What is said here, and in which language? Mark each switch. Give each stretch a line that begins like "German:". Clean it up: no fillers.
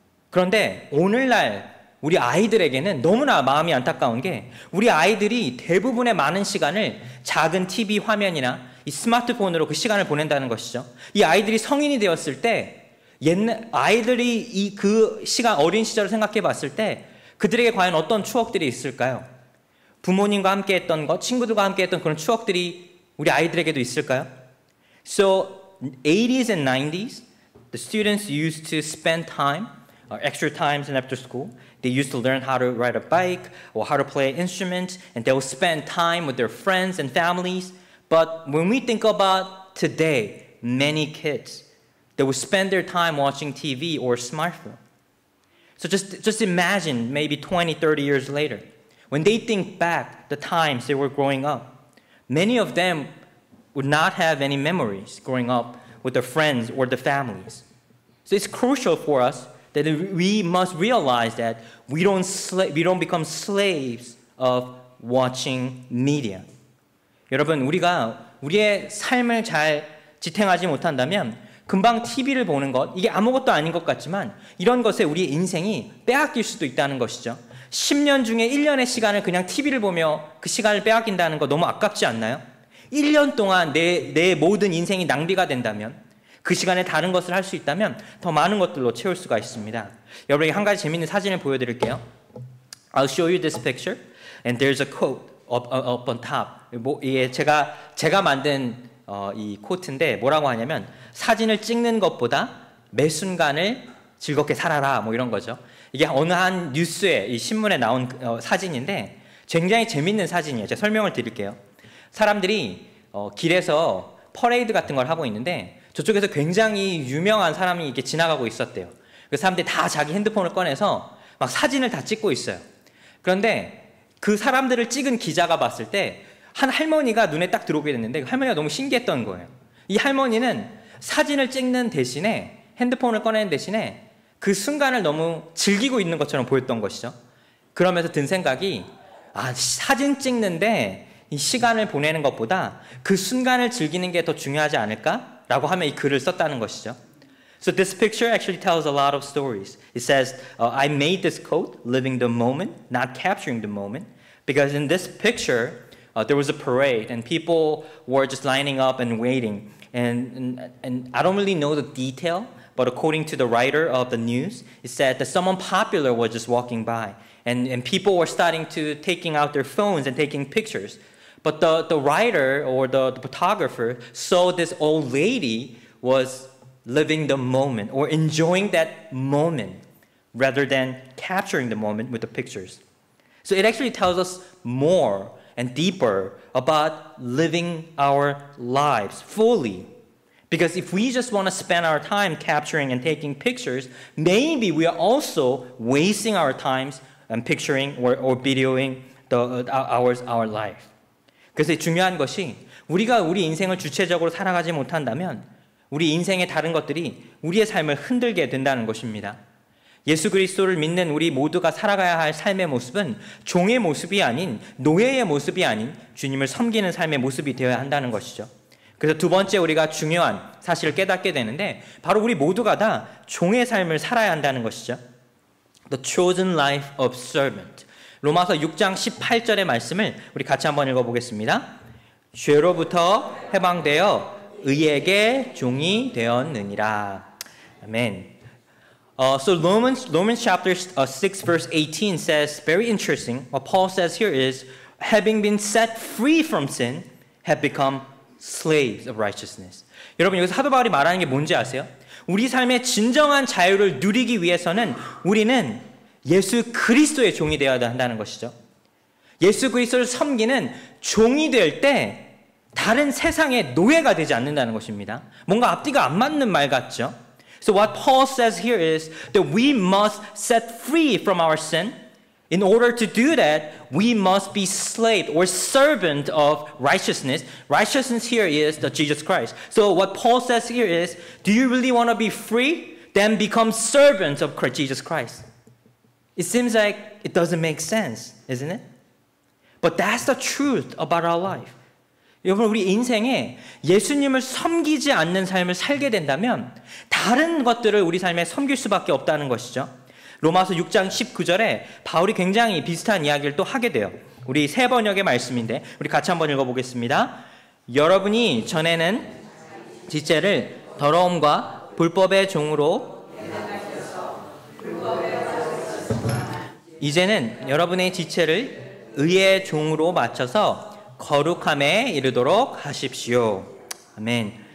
Korean: 그런데 오늘날 우리 아이들에게는 너무나 마음이 안타까운 게 우리 아이들이 대부분의 많은 시간을 작은 TV 화면이나 이 스마트폰으로 그 시간을 보낸다는 것이죠. 이 아이들이 성인이 되었을 때 아이들이 그 시간 어린 시절을 생각해 봤을 때 그들에게 과연 어떤 추억들이 있을까요? 부모님과 함께 했던 것, 친구들과 함께 했던 그런 추억들이 우리 아이들에게도 있을까요?
English: So 80s and 90s, the students used to spend time, extra times after school. They used to learn how to ride a bike or how to play instruments, and they will spend time with their friends and families. But when we think about today, many kids, they will spend their time watching TV or smartphone. So just imagine maybe 20, 30 years later, when they think back the times they were growing up, many of them would not have any memories growing up with their friends or their families. So it's crucial for us that we must realize that we don't become slaves of watching media.
Korean: 여러분, 우리가 우리의 삶을 잘 지탱하지 못한다면 금방 TV를 보는 것, 이게 아무것도 아닌 것 같지만 이런 것에 우리의 인생이 빼앗길 수도 있다는 것이죠. 10년 중에 1년의 시간을 그냥 TV를 보며 그 시간을 빼앗긴다는 거 너무 아깝지 않나요? 1년 동안 내 모든 인생이 낭비가 된다면 그 시간에 다른 것을 할 수 있다면 더 많은 것들로 채울 수가 있습니다. 여러분에게 한 가지 재미있는 사진을 보여드릴게요.
English: I'll show you this picture and there's a quote up on top.
Korean: 이게 제가 만든 이 코트인데 뭐라고 하냐면 사진을 찍는 것보다 매 순간을 즐겁게 살아라 뭐 이런 거죠. 이게 어느 한 뉴스에 이 신문에 나온 사진인데 굉장히 재밌는 사진이에요. 제가 설명을 드릴게요. 사람들이 길에서 퍼레이드 같은 걸 하고 있는데 저쪽에서 굉장히 유명한 사람이 이렇게 지나가고 있었대요. 그 사람들이 다 자기 핸드폰을 꺼내서 막 사진을 다 찍고 있어요. 그런데 그 사람들을 찍은 기자가 봤을 때 한 할머니가 눈에 딱 들어오게 됐는데 그 할머니가 너무 신기했던 거예요. 이 할머니는 사진을 찍는 대신에 핸드폰을 꺼내는 대신에 그 순간을 너무 즐기고 있는 것처럼 보였던 것이죠. 그러면서 든 생각이 사진 찍는데 이 시간을 보내는 것보다 그 순간을 즐기는 게 더 중요하지 않을까라고 하며 이 글을 썼다는 것이죠.
English: So this picture actually tells a lot of stories. It says, I made this quote, living the moment, not capturing the moment. Because in this picture, there was a parade and people were just lining up and waiting. And I don't really know the detail, but according to the writer of the news, it said that someone popular was just walking by. And people were starting to taking out their phones and taking pictures. But the writer or the photographer saw this old lady was living the moment or enjoying that moment rather than capturing the moment with the pictures. So it actually tells us more and deeper about living our lives fully. Because if we just want to spend our time capturing and taking pictures, maybe we are also wasting our times and picturing or videoing our life.
Korean: 그래서 중요한 것이 우리가 우리 인생을 주체적으로 살아가지 못한다면 우리 인생의 다른 것들이 우리의 삶을 흔들게 된다는 것입니다. 예수 그리스도를 믿는 우리 모두가 살아가야 할 삶의 모습은 종의 모습이 아닌 노예의 모습이 아닌 주님을 섬기는 삶의 모습이 되어야 한다는 것이죠. 그래서 두 번째 우리가 중요한 사실을 깨닫게 되는데 바로 우리 모두가 다 종의 삶을 살아야 한다는 것이죠.
English: The chosen life of servant.
Korean: 로마서 6장 18절의 말씀을 우리 같이 한번 읽어보겠습니다. 죄로부터 해방되어 의에게 종이 되었느니라. 아멘.
English: So Romans chapter 6 verse 18 says, very interesting, what Paul says here is, having been set free from sin, have become slaves of righteousness.
Korean: 여러분 여기서 사도 바울이 말하는 게 뭔지 아세요? 우리 삶의 진정한 자유를 누리기 위해서는 우리는 예수 그리스도의 종이 되어야 한다는 것이죠. 예수 그리스도를 섬기는 종이 될 때 다른 세상의 노예가 되지 않는다는 것입니다. 뭔가 앞뒤가 안 맞는 말 같죠?
English: So what Paul says here is that we must set free from our sin. In order to do that, we must be slave or servant of righteousness. Righteousness here is the Jesus Christ. So what Paul says here is, do you really want to be free? Then become servants of Jesus Christ. It seems like it doesn't make sense, isn't it? But that's the truth about our life.
Korean: 여러분 우리 인생에 예수님을 섬기지 않는 삶을 살게 된다면 다른 것들을 우리 삶에 섬길 수밖에 없다는 것이죠. 로마서 6장 19절에 바울이 굉장히 비슷한 이야기를 또 하게 돼요. 우리 새 번역의 말씀인데 우리 같이 한번 읽어보겠습니다. 여러분이 전에는 지체를 더러움과 불법의 종으로 이제는 여러분의 지체를 의의 종으로 맞춰서 거룩함에 이르도록 하십시오. 아멘.